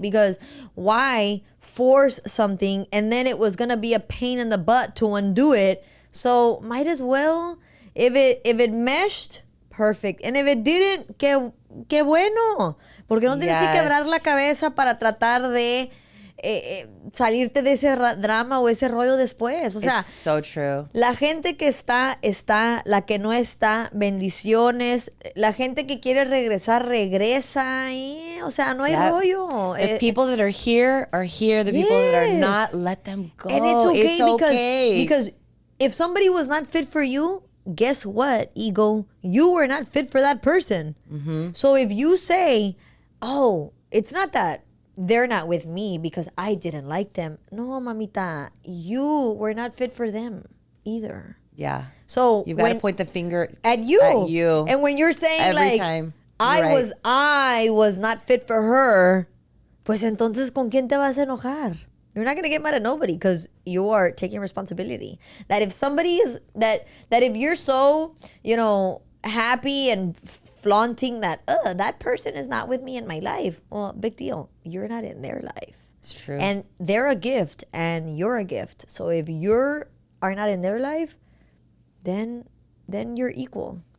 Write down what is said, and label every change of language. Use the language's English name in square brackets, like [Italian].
[English] Because why force something and then it was gonna be a pain in the butt to undo it? So might as well, if it meshed, perfect. And if it didn't, [Spanish] qué bueno. Porque no tienes que quebrar la cabeza para tratar de salirte de ese drama o ese rollo después. O sea, [English] it's so true. [Spanish] La gente que está, la que no está, bendiciones. La gente que quiere regresar, regresa. O sea, no hay rollo. [English] The people that are here. The people that are not, let them go. And it's okay, okay. because if somebody was not fit for you, guess what, ego? You were not fit for that person. Mm-hmm. So if you say, oh, it's not that they're not with me because I didn't like them. No, mamita, you were not fit for them either. Yeah. So you've got to point the finger at you. And when you're saying every like, time, I was not fit for her, [Spanish] pues entonces ¿con quién te vas a enojar? [English] You're not going to get mad at nobody because you are taking responsibility. That if somebody is, that if you're so, happy and flaunting that that person is not with me in my life, well, big deal. You're not in their life. It's true. And they're a gift and you're a gift. So if you are not in their life, then you're equal.